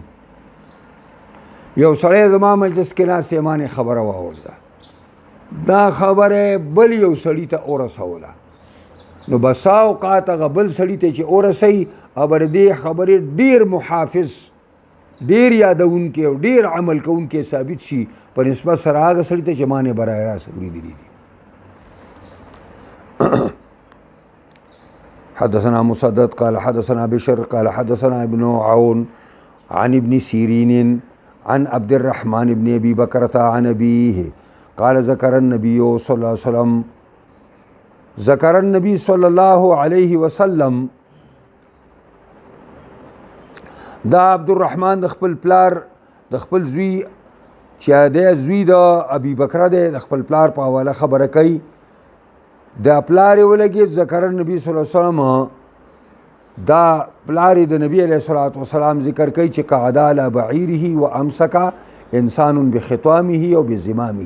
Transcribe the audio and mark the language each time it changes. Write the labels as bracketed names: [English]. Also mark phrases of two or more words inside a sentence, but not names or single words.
[Pashto] یو سړی زما مجلس کې ناست دی، ما نه خبره واورېده، دا خبره بل یو سړي ته ورسوله، نو بسا اوقات هغه بل سړي ته چې ورسوي ابر دې خبرې ډېر محافظ، ډېر یادونکي او ډېر عمل کوونکي ثابت شي په نسبت سره هغه سړي ته چې ما نه برای راست اورېدلي دي. [Arabic] حدثنا مسدد قال حدثنا بشر قال حدثنا ابن عون عن ابن سيرين عن عبد الرحمن بن ابي بكرة عن ابيه قال ذكر النبي صلى الله عليه وسلم ذكر النبي صلى الله عليه وسلم [Pashto] دا عبد الرحمن د خپل پلار د خپل زوی چې دی زوی د ابي بکر دی د خپل پلار په حواله خبره کوي. دا پلار یې ولګېد [Arabic] ذکر النبي صلی الله علیه وسلم، [Pashto] دا پلار د نبی [Arabic] علیه الصلاۃ والسلام [Pashto] ذکر کوي چې [Arabic] قعد علی بعیره وامسک انسان بخطامه او بزمامه.